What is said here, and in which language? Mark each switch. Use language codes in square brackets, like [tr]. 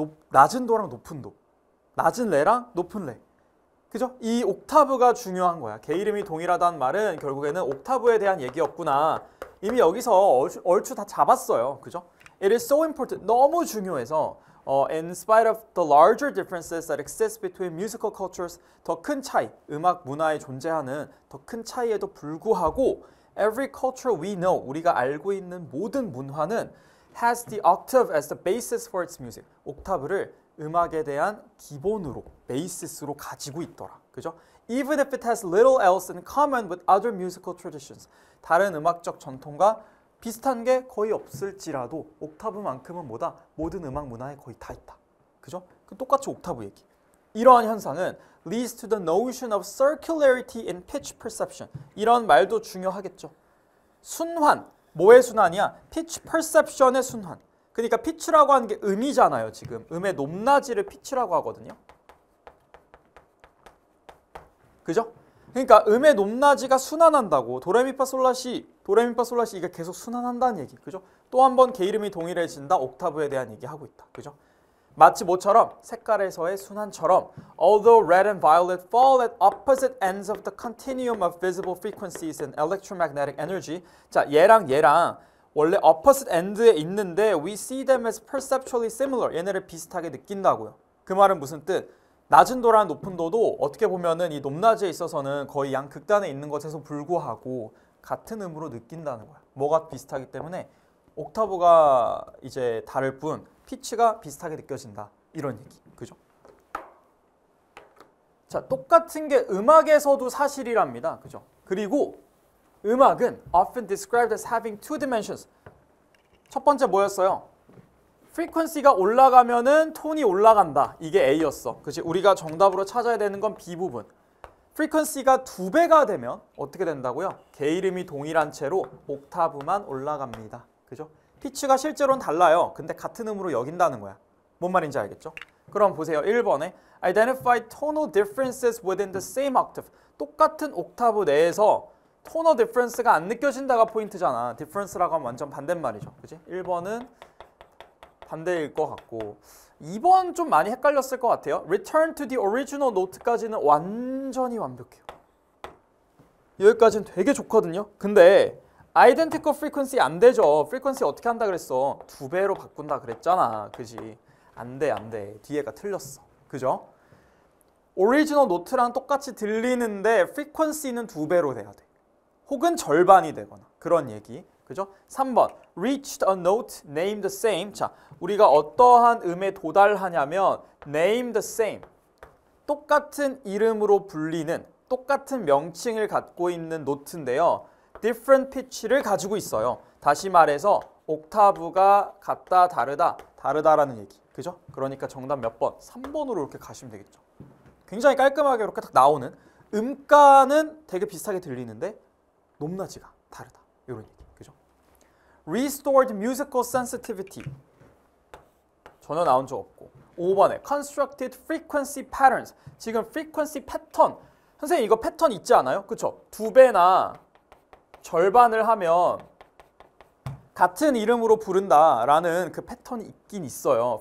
[ko] 낮은 도랑 높은 도. 낮은 레랑 높은 레. 그죠? 이 옥타브가 중요한 거야. 개 이름이 동일하다는 말은 결국에는 옥타브에 대한 얘기였구나. 이미 여기서 얼추 다 잡았어요. 그죠? [en] It is so important. [ko] 너무 중요해서 [en] in spite of the larger differences that exist between musical cultures, [ko] 더 큰 차이, 음악 문화에 존재하는 더 큰 차이에도 불구하고 [en] every culture we know, [ko] 우리가 알고 있는 모든 문화는 [en] has the octave as the basis for its music. [ko] 옥타브를 음악에 대한 기본으로, 베이시스로 가지고 있더라. 그죠? [en] Even if it has little else in common with other musical traditions. [ko] 다른 음악적 전통과 비슷한 게 거의 없을지라도 옥타브만큼은 뭐다? 모든 음악 문화에 거의 다 있다. 그죠? 똑같이 옥타브 얘기. 이러한 현상은 [en] leads to the notion of circularity in pitch perception. [ko] 이런 말도 중요하겠죠. 순환, 뭐의 순환이야? pitch perception의 순환. 그러니까 피치라고 하는 게 음이잖아요. 지금 음의 높낮이를 피치라고 하거든요. 그죠? 그러니까 음의 높낮이가 순환한다고. 도레미파솔라시 이게 계속 순환한다는 얘기. 그죠? 또 한 번 개 이름이 동일해진다. 옥타브에 대한 얘기하고 있다. 그죠? 마치 뭐처럼 색깔에서의 순환처럼 [en] although red and violet fall at opposite ends of the continuum of visible frequencies and electromagnetic energy. [ko] 자, 얘랑 원래 [en] opposite end [ko] 에 있는데 [en] we see them as perceptually similar. [ko] 얘네를 비슷하게 느낀다고요. 그 말은 무슨 뜻? 낮은 도랑 높은 도도 어떻게 보면은 이 높낮이에 있어서는 거의 양극단에 있는 것에서 불구하고 같은 음으로 느낀다는 거야. 뭐가 비슷하기 때문에 옥타브가 이제 다를 뿐 피치가 비슷하게 느껴진다. 이런 얘기. 그죠? 자, 똑같은 게 음악에서도 사실이랍니다. 그죠? 그리고 음악은 [en] often described as having two dimensions. [ko] 첫 번째 뭐였어요? frequency가 올라가면은 톤이 올라간다. 이게 A였어. 그치? 우리가 정답으로 찾아야 되는 건 B 부분. frequency가 2배가 되면 어떻게 된다고요? 개 이름이 동일한 채로 옥타브만 올라갑니다. 그죠? 피치가 실제로는 달라요. 근데 같은 음으로 여긴다는 거야. 뭔 말인지 알겠죠? 그럼 보세요. 1번에 [en] identify tonal differences within the same octave. [ko] 똑같은 옥타브 내에서 tonal difference가 안 느껴진다가 포인트잖아. difference라고 하면 완전 반대말이죠. 그치? 1번은 반대일 것 같고 2번 좀 많이 헷갈렸을 것 같아요. [en] Return to the original note [ko] 까지는 완전히 완벽해요. 여기까지는 되게 좋거든요. 근데 identical frequency 안 되죠. frequency 어떻게 한다 그랬어? 2배로 바꾼다 그랬잖아. 그지? 안 돼. 뒤에가 틀렸어. 그죠? original note랑 똑같이 들리는데 frequency는 2배로 돼야 돼. 혹은 절반이 되거나 그런 얘기. 그죠? [en] 3번 reached a note named the same. [ko] 자, 우리가 어떠한 음에 도달하냐면 name the same. 똑같은 이름으로 불리는 똑같은 명칭을 갖고 있는 노트인데요. different pitch를 가지고 있어요. 다시 말해서 옥타브가 같다, 다르다라는 얘기. 그죠? 그러니까 정답 몇 번? 3번으로 이렇게 가시면 되겠죠. 굉장히 깔끔하게 이렇게 딱 나오는 음가는 되게 비슷하게 들리는데 높낮이가 다르다. 이런 얘기. 그죠? [en] Restored musical sensitivity. [ko] 전혀 나온 적 없고. [en] 5번에 constructed frequency patterns. [ko] 지금 frequency 패턴. 선생님 이거 패턴 있지 않아요? 그쵸? 2배나 절반을 하면 같은 이름으로 부른다라는 그 패턴이 있긴 있어요.